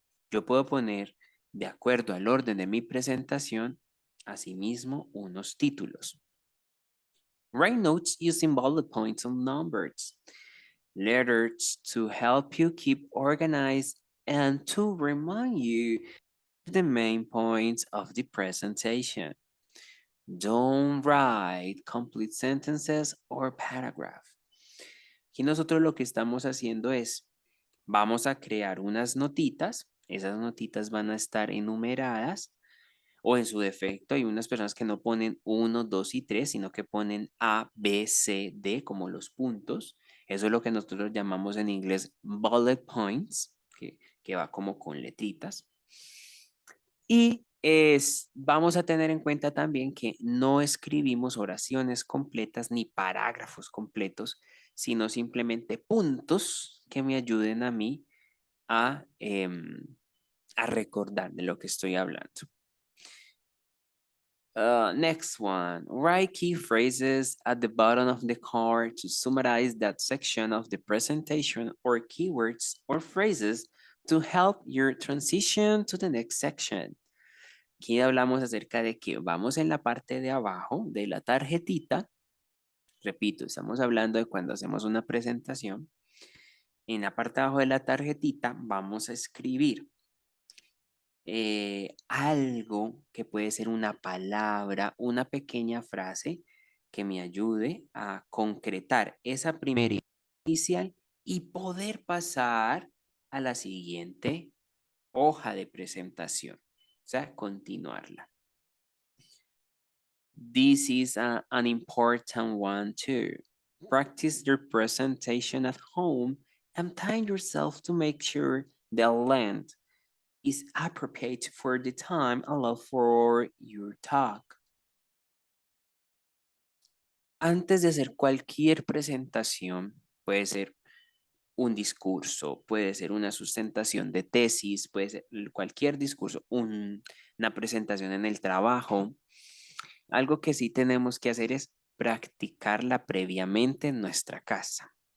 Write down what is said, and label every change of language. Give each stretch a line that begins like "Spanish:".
Spanish: Yo puedo poner, de acuerdo al orden de mi presentación, asimismo unos títulos.
English: Write notes using bullet points and numbers. Letters to help you keep organized and to remind you the main points of the presentation. Don't write complete sentences or paragraph.
Spanish: Aquí nosotros lo que estamos haciendo es, vamos a crear unas notitas. Esas notitas van a estar enumeradas o en su defecto hay unas personas que no ponen 1, 2 y 3, sino que ponen A, B, C, D como los puntos. Eso es lo que nosotros llamamos en inglés bullet points, que va como con letritas. Y vamos a tener en cuenta también que no escribimos oraciones completas ni parágrafos completos, sino simplemente puntos que me ayuden a mí a recordar de lo que estoy hablando.
English: Next one, write key phrases at the bottom of the card to summarize that section of the presentation or keywords or phrases to help your transition to the next section.
Spanish: Aquí hablamos acerca de que vamos en la parte de abajo de la tarjetita. Repito, estamos hablando de cuando hacemos una presentación. En la parte de abajo de la tarjetita vamos a escribir algo que puede ser una palabra, una pequeña frase que me ayude a concretar esa primera inicial y poder pasar a la siguiente hoja de presentación, o sea, continuarla.
English: This is an important one too. Practice your presentation at home and time yourself to make sure the length is appropriate for the time allowed for your talk.
Spanish: Antes de hacer cualquier presentación, puede ser un discurso, puede ser una sustentación de tesis, puede ser cualquier discurso, una presentación en el trabajo. Algo que sí tenemos que hacer es practicarla previamente en nuestra casa.